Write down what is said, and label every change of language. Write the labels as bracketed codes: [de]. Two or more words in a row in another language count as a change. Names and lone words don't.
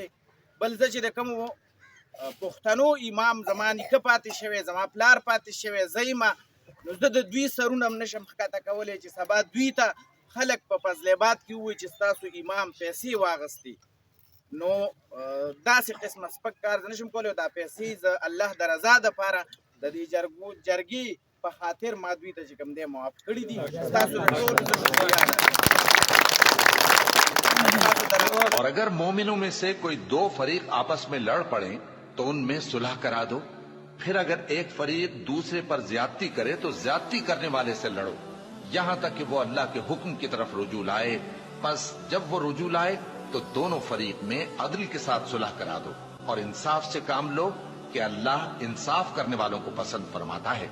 [ps] بل زه چې د کومو پښتنو امام زما نیکه پاتې شوی، زما پلار پاتې شوی، زه یمه، نو زه د دوی سرونه هم نشم ښکته کولی چې سبا دوی ته خلک په فضل آباد کې ووایي چې ستاسو امام پیسې واغستې. نو داسې قسمه سپک کار زه نشم کولی. دا پیسې زه الله د رضا دپاره د دې جرګې په خاطر ما دوی ته چې کوم دی معاف کړي دي. ستاسو د ټولو زه شکریه لرم. [ur] اور اگر مومنوں میں سے کوئی دو فریق آپس میں لڑ پڑے تو ان میں صلح کرا دو. پھر اگر ایک فریق دوسرے پر زیادتی کرے تو زیادتی کرنے والے سے لڑو، یہاں تک کہ وہ اللہ کے حکم کی طرف رجوع لائے. بس جب وہ رجوع لائے تو دونوں فریق میں عدل کے ساتھ صلح کرا دو اور انصاف سے کام لو کہ اللہ انصاف کرنے والوں کو پسند فرماتا ہے.